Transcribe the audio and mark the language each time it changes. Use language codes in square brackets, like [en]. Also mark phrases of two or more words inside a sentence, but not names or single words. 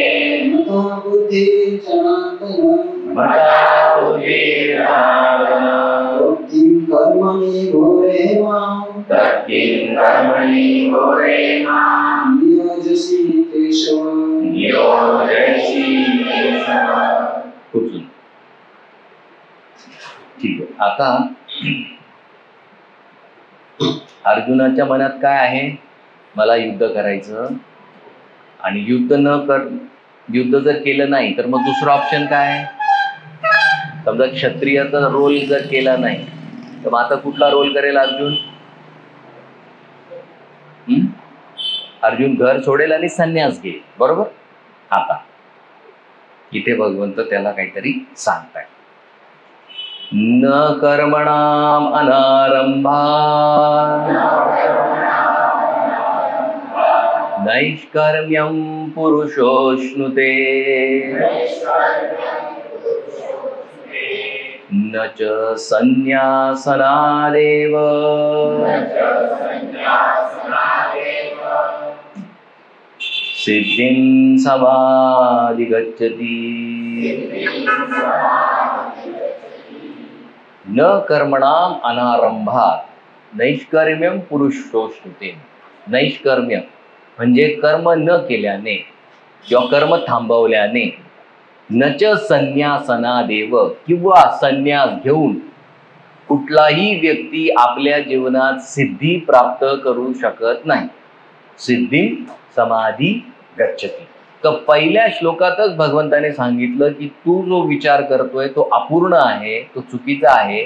[sa] मता बुद्धिर् जनार्दन मता बुद्धिर्जनार्दन तत्किं कर्मणि घोरे मां तत्किं कर्मणि घोरे मां नियोजयसि केशव नियोजयसि केशव। [mr] खूप सुंदर. ठीक आहे. आता अर्जुनाच्या मनात काय आहे? मला युद्ध करायचं, आणि युद्ध जर केलं नाही तर मग दुसरं ऑप्शन काय आहे? समजा क्षत्रियाचा रोल जर केला नाही तर मग आता कुठला रोल करेल अर्जुन? अर्जुन घर सोडेल आणि संन्यास घेईल, बरोबर. आता इथे भगवंत त्याला काहीतरी सांगताय. [sa] न कर्मणाम अनारंभात नैष्कर्म्यं पुरुषोऽश्नुते न च संन्यासनादेव सिद्धिं समाधिगच्छति. न कर्मणाम अनारंभात नैष्कर्म्यं पुरुषोऽश्नुते. [mr] नैष्कर्म्य म्हणजे कर्म न केल्याने किंवा कर्म थांबवल्याने, [sa] न च संन्यासनादेव [mr] किंवा संन्यास घेऊन कुठलाही व्यक्ती आपल्या जीवनात सिद्धी प्राप्त करू शकत नाही. [sa] सिद्धी समाधी गच्छति. [mr] तर पहिल्या श्लोकातच भगवंताने सांगितलं की तू जो विचार करतोय तो अपूर्ण आहे, तो चुकीचा आहे.